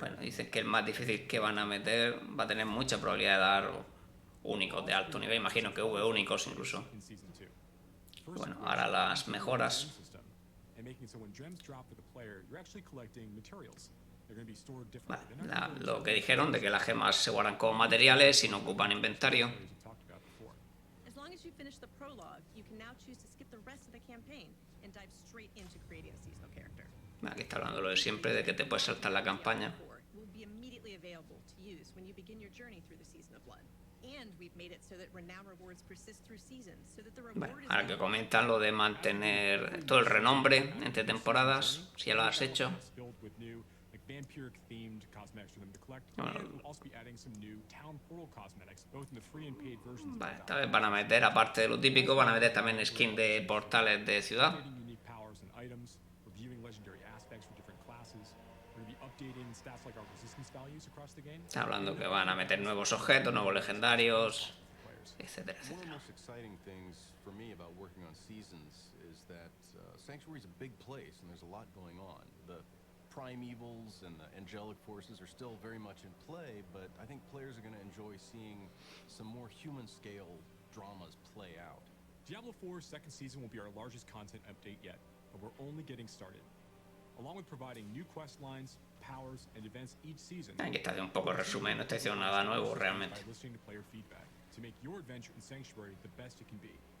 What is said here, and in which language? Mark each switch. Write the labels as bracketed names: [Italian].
[Spanish] bueno, dicen que el más difícil que van a meter va a tener mucha probabilidad de dar únicos de alto nivel. Imagino que V únicos incluso. [English] in Season 2. [Spanish] Bueno, ahora las mejoras. [English] And making it so when gems drop for the player, you're actually collecting materials. They're going to be stored [Spanish] Vale, [English] differently. They're not [Spanish] lo que dijeron de que las gemas se guardan como materiales y no ocupan inventario. [English] as we talked about before. As long as you finish the prologue, you can now choose to skip the rest of the campaign and dive straight into creating a seasonal character. [Spanish] Aquí está hablando lo de siempre, de que te puedes saltar la campaña. [English] Will be immediately available to use when you begin your journey through the Season of Blood. And we've made it so that renown rewards persist through seasons, so that the [Spanish] Bueno, [English] reward is [Spanish] ahora que comentan lo de mantener todo el renombre entre temporadas, si ya lo has hecho. [English] Filled with new, like vampiric themed cosmetics for them to collect. [Spanish] Bueno. [English] And we'll also be adding some new town portal cosmetics, both in the free and paid versions. [Spanish] Vale, esta vez van a meter, aparte de lo típico, van a meter también skin de portales de ciudad. [English] Updating unique powers and items, reviewing legendary aspects for different classes. We're going to be updating stats like our resistance values across the game. [Spanish] Está hablando que van a meter nuevos objetos, nuevos legendarios, etcétera, [English] One of the [Spanish] etcétera. [English] most exciting things for me about working on Seasons is that Sanctuary is a big place and there's a lot going on. The primevals and the angelic forces are still very much in play, but I think players are going to enjoy seeing some more human-scale dramas play out. Diablo 4's second season will be our largest content update yet, but we're only getting started. Along with providing new quest lines, powers, and events each season. [Spanish] Aquí está haciendo un poco resumen, no está diciendo nada nuevo realmente. [English] By listening to player feedback to make your adventure in Sanctuary the best it can be.